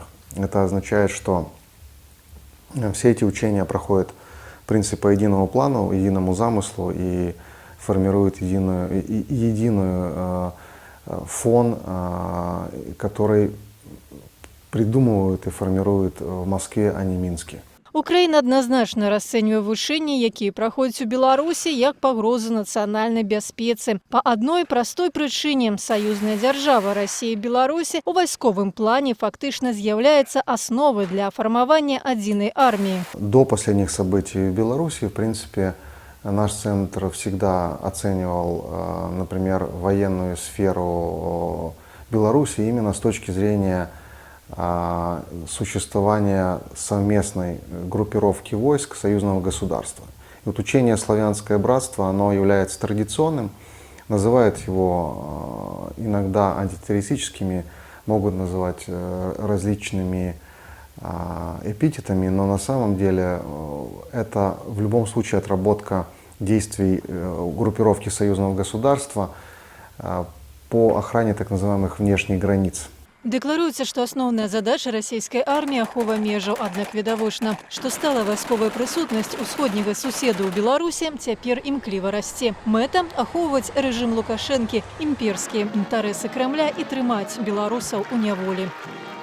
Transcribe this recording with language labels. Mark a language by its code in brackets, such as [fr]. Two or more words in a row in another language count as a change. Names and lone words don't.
[ru] Это означает, что все эти учения проходят, в принципе, по единому плану, единому замыслу и формируют единую фон, который придумывают и формируют в Москве, а не Минске. [be] Украіна адназначна расцэньвае вучэнні, якія праходзяць у Беларусі, як пагрозу нацыянальнай бяспецы. Па адной простой прычыне саюзная дзяржава Расіі і Беларусі у вайсковым плане фактычна з'яўляецца асновай для фармавання адзінай арміі. [ru] До последних событий в Беларуси, в принципе, наш центр всегда оценивал, например, военную сферу Беларуси именно с точки зрения существования совместной группировки войск союзного государства. И вот учение «Славянское братство», оно является традиционным, называют его иногда антитеррористическими, могут называть различными эпитетами, но на самом деле это в любом случае отработка действий группировки союзного государства по охране так называемых внешних границ. [be] Дэкларуецца, што асноўная задача расійскай арміі ахова межаў, аднак відавочна, што стала вайсковая прысутнасць усходняга суседа ў Беларусі цяпер імкліва расце. Мэта – ахоўваць рэжым Лукашэнкі, імперскія інтарэсы Крамля і трымаць беларусаў у няволі.